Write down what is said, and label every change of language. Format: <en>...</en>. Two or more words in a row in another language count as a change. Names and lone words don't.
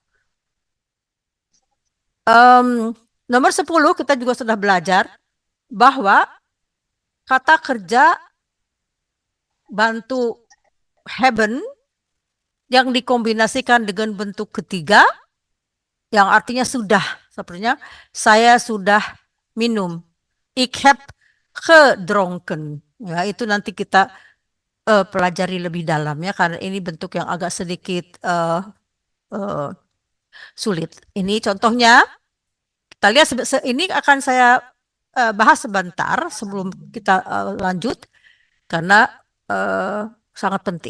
<id>Nomor 10 kita juga sudah belajar bahwa kata kerja bantu haben yang dikombinasikan dengan bentuk ketiga yang artinya sudah. Sepertinya saya sudah minum.</id> <nl>Ik heb gedronken.</nl> <id>Ya, itu nanti kita pelajari lebih dalam ya karena ini bentuk yang agak sedikit sulit. Ini contohnya kita lihat ini akan saya bahas sebentar sebelum kita lanjut karena sangat penting.</id>